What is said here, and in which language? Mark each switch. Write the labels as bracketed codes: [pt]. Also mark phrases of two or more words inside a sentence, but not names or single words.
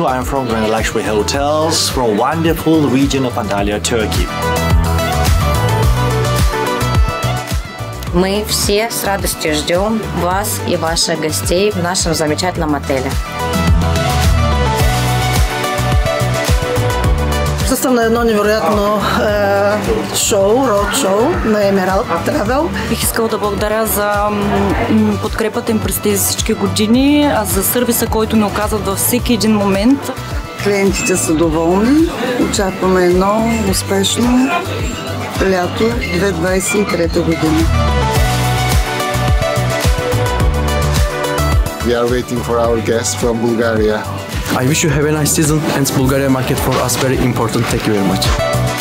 [en] I'm from Grand Luxury Hotels from wonderful region of Antalya, Turkey. [ru] Мы все с радостью ждем вас и ваших гостей в нашем замечательном отеле. [bg] Присъствам на едно невероятно роуд-шоу на Emerald Travel. Бих искала да благодаря за подкрепата им през тези всички години, а за сервиса, който ми оказват във всеки един момент. Клиентите са доволни. Очакваме едно успешно лято 2023 година. [en] We are waiting for our guests from Bulgaria. I wish you have a nice season and Bulgaria market for us very important. Thank you very much.